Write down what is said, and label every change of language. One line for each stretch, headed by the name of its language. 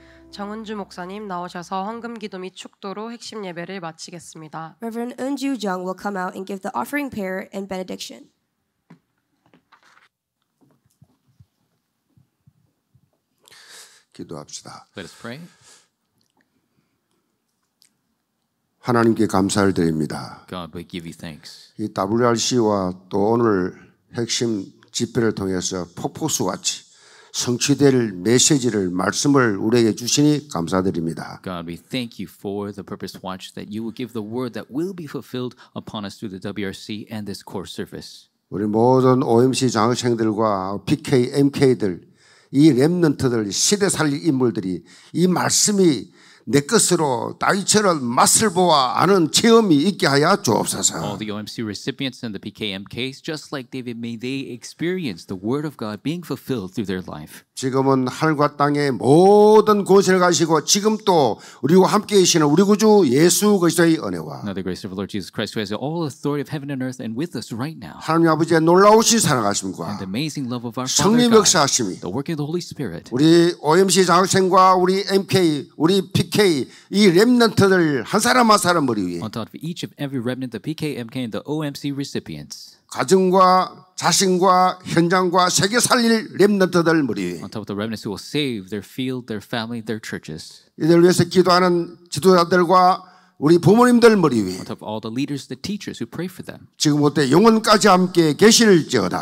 Korean: 정은주 목사님 나오셔서 헌금 기도 및 축도로 핵심 예배를 마치겠습니다.
English: Reverend Eunju Jung will come out and give the offering prayer and benediction.
Korean: 기도합시다.
English: Let us pray.
Korean: 하나님께 감사를 드립니다.
English: God, we give you thanks.
Korean: 이 WRC와 또 오늘 핵심 집회를 통해서 폭포수같이 성취될 메시지를 말씀을 우리에게 주시니 감사드립니다.
English: God, we thank you for the Purpose Watch that you will give the word that will be fulfilled upon us through the WRC and this core service.
Korean: 우리 모든 OMC 장학생들과 PK, MK들 이 렘넌트들 시대 살릴 인물들이 이 말씀이 내 것으로 다윗처럼 맛을 보아 아는 체험이 있게 하여 주옵소서.
English: All the OMC recipients and the PKMKs, just like David, may they experience the word of God being fulfilled through their life.
Korean: 지금은 하늘과 땅의 모든 권세를 가지고 지금 또 우리와 함께 계시는 우리 구주 예수 그리스도의 은혜와
English: Now the grace of our Lord Jesus Christ, who has all authority of heaven and earth, and with us right now,
Korean: 하나님 아버지의 놀라우신 사랑하심과
English: and the amazing love of our
Korean: 성령
English: Father God,
Korean: 역사하심이
English: the working of the Holy Spirit,
Korean: 우리 OMC 장학생과 우리 MK, 우리 PK 이 렘넌트들 한 사람 한 사람 머리 위에
English: on top of each of every remnant, the PKMK and the OMC recipients,
Korean: 가정과 자신과 현장과 세계 살릴 렘넌트들 머리 위에
English: on top of the remnants who will save their field, their family, their churches,
Korean: 이들 위해서 기도하는 지도자들과 우리 부모님들 머리 위에
English: on top of all the leaders, the teachers who pray for them,
Korean: 지금부터 영원까지 함께 계실지어다.